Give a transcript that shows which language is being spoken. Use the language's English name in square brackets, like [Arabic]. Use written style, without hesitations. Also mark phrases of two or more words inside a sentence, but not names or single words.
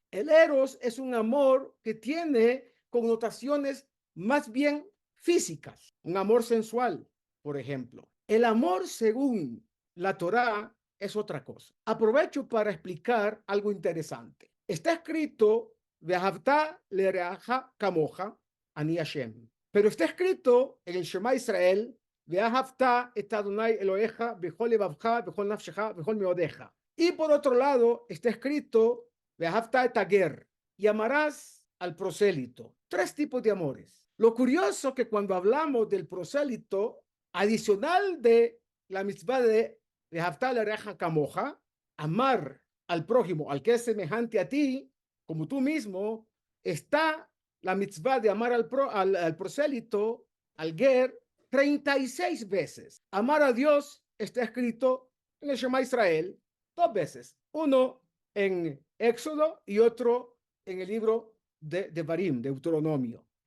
[Spanish] El eros es un amor que tiene connotaciones más bien físicas, un amor sensual, por ejemplo. El amor, según la Torá, es otra cosa. Aprovecho para explicar algo interesante. Está escrito [Hebrew] ואהבת לרעך כמוך אני השם. [Spanish] Pero está escrito en el Shema Israel, [Hebrew] ואהבת את אדוני אלוהיך בכל לבבך בכל נפשך בכל מאודך. [Spanish] Y por otro lado está escrito [Hebrew] ואהבת את הגר, [Spanish] y amarás al prosélito. 3 tipos de amores. Lo curioso que cuando hablamos del prosélito, adicional de la mitzvah de [Hebrew] ואהבת לרעך כמוך, [Spanish] amar al prójimo, al que es semejante a ti, como tú mismo, está la mitzvah de amar al prosélito, al ger, 36 veces. Amar a Dios está escrito en el Shema Israel 2 veces. Uno en Éxodo y otro en el libro de Devarim, Deuteronomio.